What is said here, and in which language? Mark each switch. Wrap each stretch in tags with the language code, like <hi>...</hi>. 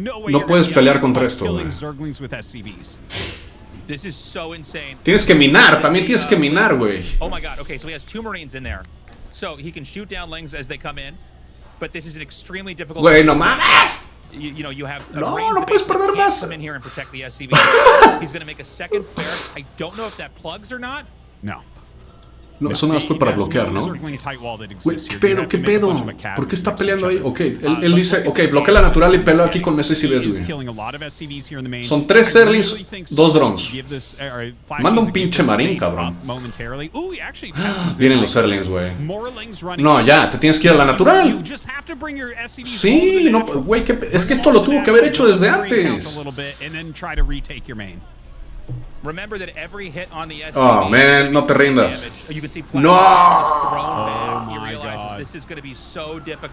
<es>No puedes pelear contra esto, güey. Tienes que minar, también tienes que minar, güey.</es> <en>Oh my God, okay, so he has 2 Marines in there. So he can shoot down Lings as they come in. But this is an extremely difficult.</en> <es>Güey, no mames.</es> <en>You know, you have</en> <es>no puedes perder más.</es> <en>Come in here and protect the SCV. He's going to make a second flare. I don't know if that plugs or not.</en> <es>No. No, eso nada más fue para bloquear, ¿no? Güey, ¿qué pedo? ¿Por qué está peleando ahí? Ok, él dice, ok, bloquea la natural y pelea aquí con SCVs, güey. Son 3 Airlings, 2 drones. Manda un pinche Marine, cabrón. Vienen los Airlings, güey. No, ya, te tienes que ir a la natural. Sí, no, güey, es que esto lo tuvo que haber hecho desde antes.</es> <en>Remember that every hit on the SCV, oh man,</en> <es>no te rindas. No.</es> <en>Oh my God. This is going to be so difficult.</en>